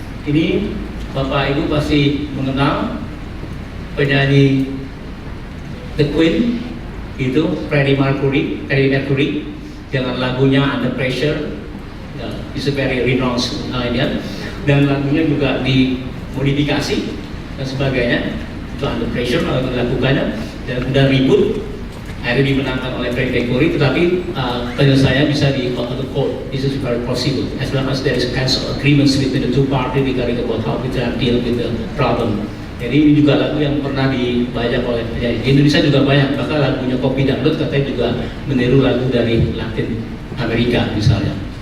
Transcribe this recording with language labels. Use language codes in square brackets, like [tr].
[id] Ini Bapak Ibu pasti mengenal penyanyi The Queen itu Freddie Mercury dengan lagunya Under Pressure. [en] It's a very renowned [id] dan lagunya juga dimodifikasi dan sebagainya. Itu Under Pressure kalau dilakukannya, dan kemudian ribut akhirnya dimenangkan oleh Freddie Mercury, tetapi penyelesaiannya bisa di court. [en] This is very possible as long as there is kinds of agreements between the two parties regarding about how we deal with the problem. [id] Jadi ini juga lagu yang pernah dibajak oleh penyanyi. Di Indonesia juga banyak, bahkan lagunya Kopi Dangdut katanya juga meniru lagu dari Latin Amerika misalnya.